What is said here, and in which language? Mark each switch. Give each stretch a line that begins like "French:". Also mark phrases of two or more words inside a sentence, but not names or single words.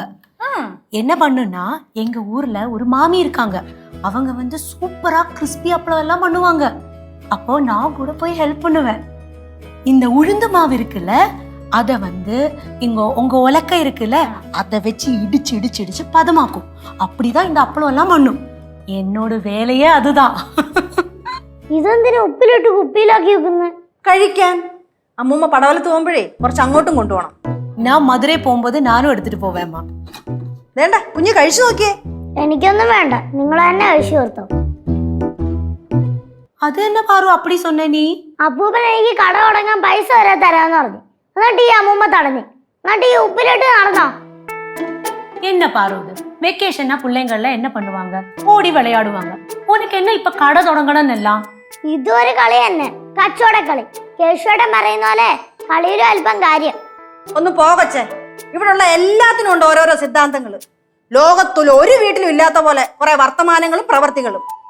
Tamil: என்ன பண்ணுனா எங்க ஊர்ல ஒரு மாமி இருக்காங்க. அவங்க வந்து சூப்பரா கிறிஸ்பி அப்பளம் எல்லாம் பண்ணுவாங்க. அப்போ நான் கூட போய் ஹெல்ப் பண்ணுவேன். இந்த உளுந்து மாவு இருக்குல்ல, அத வந்து உங்க உலக்க இருக்குல்ல, அத வச்சு இடிச்சு இடிச்சு இடிச்சு பதமாக்கும். அப்படிதான் இந்த அப்பளம் எல்லாம் பண்ணும்.
Malayalam: എന്നോട് വേലയേ അതുതാ. ഇതെന്തിനാ ഉപ്പിലിട്ട് കുപ്പിയിലാക്കി വെക്കുന്നത്? കഴിക്കാൻ. അമ്മൂമ്മ പടവലത്ത് പോകുമ്പോഴേ കുറച്ച് അങ്ങോട്ടും കൊണ്ടുപോകണം. ഞാൻ മധുരൈ പോകുമ്പോൾ ഞാനും എടുത്തിട്ട് പോവേമ്മ. വേണ്ട, കുഞ്ഞ് കഴിച്ചു നോക്കിയേ. എനിക്കൊന്നും വേണ്ട, നിങ്ങൾ തന്നെ കഴിച്ചു കൊടുത്തോ. അത് തന്നെ പാറു
Tamil: அப்படி சொன்ன
Malayalam: നീ? അപ്പൂപ്പൻ എനിക്ക് കട തുടങ്ങാൻ പൈസ വരെ തരാന്ന് പറഞ്ഞു. എന്നിട്ട് ഈ അമ്മൂമ്മ തടഞ്ഞു. എന്നിട്ട് ഈ ഉപ്പിലിട്ട് നടന്നോ?
Tamil: என்ன பாரு இது வெக்கேஷன்னா பிள்ளைங்கள்ல என்ன பண்ணுவாங்க? ஓடி விளையாடுவாங்க. உனக்கு என்ன இப்ப கடை தொடங்கணும்னு எல்லாம்?
Malayalam: ഇതൊരു കളി തന്നെ, കച്ചവടക്കളി. കേശുവേട്ടൻ പറയുന്ന പോലെ കളിയിലും അല്പം കാര്യം. ഒന്ന് പോകച്ചേ. ഇവിടെയുള്ള എല്ലാത്തിനും ഉണ്ട് ഓരോരോ സിദ്ധാന്തങ്ങൾ. ലോകത്തിൽ ഒരു വീട്ടിലും ഇല്ലാത്ത പോലെ കുറെ വർത്തമാനങ്ങളും പ്രവർത്തികളും.